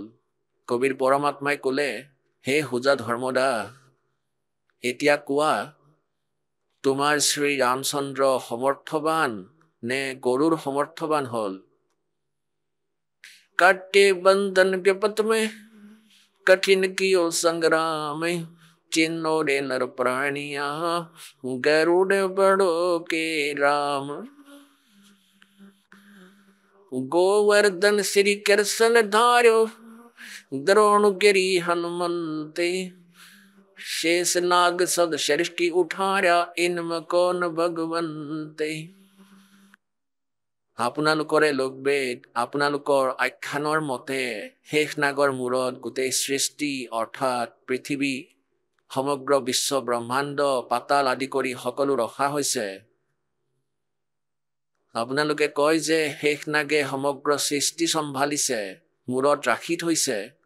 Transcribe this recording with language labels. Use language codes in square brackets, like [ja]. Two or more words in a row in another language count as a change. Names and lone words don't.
[as] কবিৰ পৰমাত্মাই ক'লে, হে হোজা ধৰ্মদা, এতিয়া কোৱা তোমাৰ শ্ৰী ৰামচন্দ্ৰ সমৰ্থবান নে গৰুৰ সমৰ্থবান হ'ল? [hi] काटे बंधन विपद में कठिन किय संग्रामे चिह्नो रे नर प्राणिया गरुड़ बड़ो के राम। गोवर्धन श्री कृष्ण धार्यो द्रोणगिरि हनुमंते शेष नाग सद सृष्टि उठार्या इनम कौन भगवंते। [as] আপোনালোকৰে লোকবেদ, আপোনালোকৰ আখ্যানৰ মতে শেষ নাগৰ মূৰত গোটেই সৃষ্টি অৰ্থাৎ পৃথিৱী, সমগ্ৰ বিশ্ব ব্ৰহ্মাণ্ড, পাতাল আদি কৰি সকলো ৰখা হৈছে। আপোনালোকে কয় যে শেষ নাগে সমগ্ৰ সৃষ্টি চম্ভালিছে, মূৰত ৰাখি থৈছে।